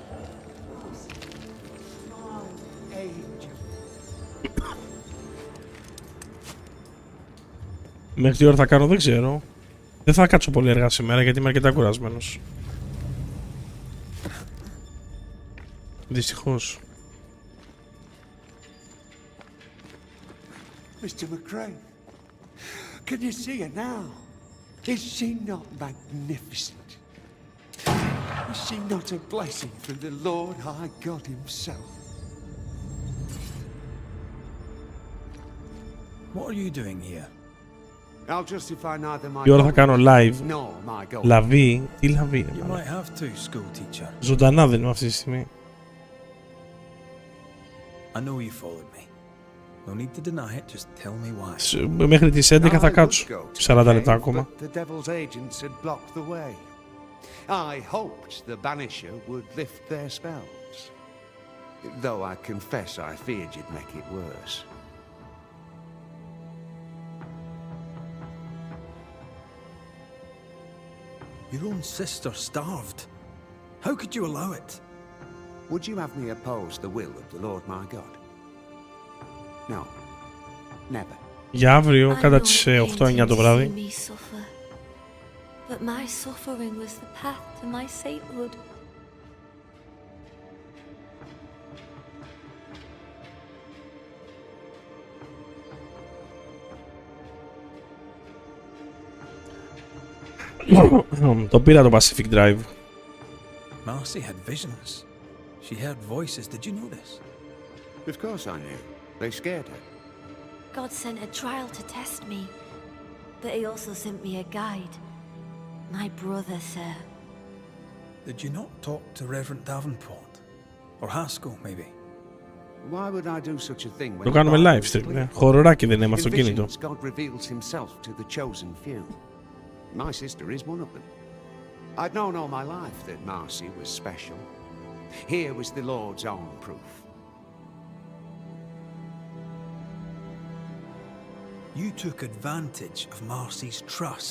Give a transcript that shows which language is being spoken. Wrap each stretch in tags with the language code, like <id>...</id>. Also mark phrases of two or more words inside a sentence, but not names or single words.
<el>Μέχρι τι ώρα θα κάνω δεν ξέρω. Δεν θα κάτσω πολύ αργά σήμερα γιατί είμαι αρκετά κουρασμένος. Δυστυχώς.</el> <en>Mr. McCrae, can you see her now? Is she not magnificent? Is she not a blessing from the Lord High God himself? What are you doing here? I'll justify neither my</en> <el>Η ώρα θα κάνω live.</el> <en>nor my goal.</en> <el>Λαβή. Τι λαβή.</el> <en>You might have to, school teacher.</en> <el>Ζωντανά δεν είμαι αυτή τη στιγμή.</el> <en>I know you followed me. No need to deny it, just tell me why.</en> <el>Μέχρι τις 11 θα κάτσω. 40 λεπτά ακόμα.</el> <en>The devil's agents had blocked the way. I hoped the Banisher would lift their spells. Though I confess I feared you'd make it worse. Your own sister starved. How could you allow it? Would you have me oppose the will of the Lord my God? No. Never.</en> <el>Για αύριο κατά τις 8-9 το βράδυ.</el> <en>But my suffering was the path to my sainthood.</en> <el>Το πήρα το Pacific Drive.</el> <en>Marcy had visions. She heard voices. Did you know this? Of course I knew. They scared her. God sent a trial to test me, but he also sent me a guide. My brother, sir. Did you not talk to Reverend Davenport? Or Haskell, maybe? Why would I do such a thing when</en> <el>Το κάνουμε</el> <en>live stream,</en> <el>ναι. Χοροράκι δεν είναι με αυτοκίνητο.</el> <en>God reveals himself to the chosen few. My sister is one of them. I'd known all my life that Marcy was special. Here was the Lord's own proof. You took advantage of Marcy's trust.</en>